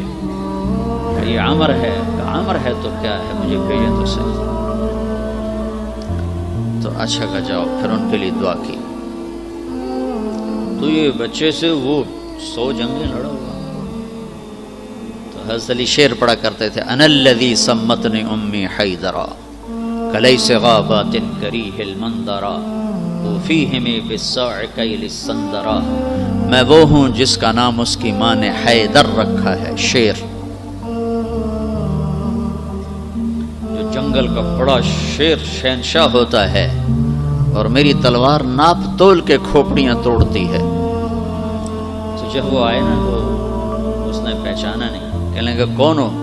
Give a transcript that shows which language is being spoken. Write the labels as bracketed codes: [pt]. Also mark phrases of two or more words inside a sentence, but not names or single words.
[ur] یہ عمر ہے، عمر ہے تو کیا ہے، مجھے بھیجیں تو صحیح۔ تو اچھا کہ جاؤ، پھر ان کے لیے دعا کی۔ تو یہ بچے سے وہ 100 جنگیں لڑا ہوا۔ تو حضرت علی شعر پڑھا کرتے تھے، [ar] انا الذی سمتنی امی حیدرا کلیس غابات کریہ المنظرا وفیہم بالساع کیل السندرا۔ [ur] میں وہ ہوں جس کا نام اس کی ماں نے حیدر رکھا ہے، شیر، جو جنگل کا بڑا شیر شہنشاہ ہوتا ہے، اور میری تلوار ناپ تول کے کھوپڑیاں توڑتی ہے۔ تو جب وہ آئے نا تو اس نے پہچانا نہیں، کہنے لگا کون ہو؟